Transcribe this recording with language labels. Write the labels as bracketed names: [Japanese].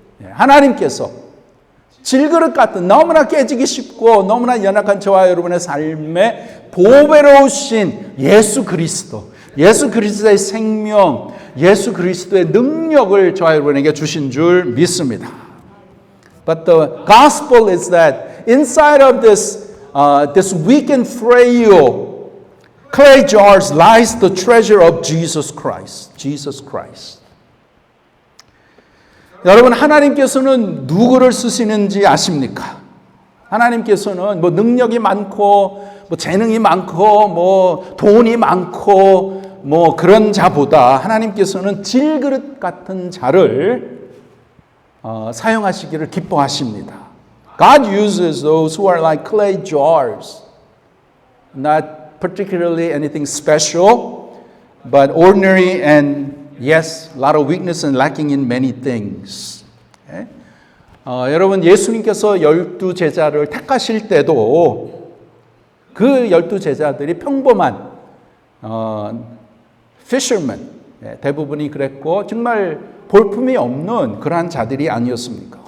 [Korean] 하나님께서 질그릇 같은 너무나 깨지기 쉽고 너무나 연약한 저와 여러분의 삶에 보배로우신 예수 그리스도의 생명, 예수 그리스도의 능력을 저와 여러분에게 주신 줄 믿습니다. [English] But the gospel is that inside of this weak and frail clay jars lies the treasure of Jesus Christ. Jesus Christ. [Korean] 여러분, 하나님께서는 누구를 쓰시는지 아십니까? 하나님께서는 뭐 능력이 많고 뭐 재능이 많고 뭐 돈이 많고 뭐 그런 자보다 하나님께서는 질그릇 같은 자를 사용하시기를 기뻐하십니다. [English] God uses those who are like clay jars. Not particularly anything special, but ordinary and yes, a lot of weakness and lacking in many things. Okay? [Korean] 여러분, 예수님께서 12 제자를 택하실 때도 그 12 제자들이 평범한 fishermen, 대부분이 그랬고 정말 볼품이 없는 그러한 자들이 아니었습니까?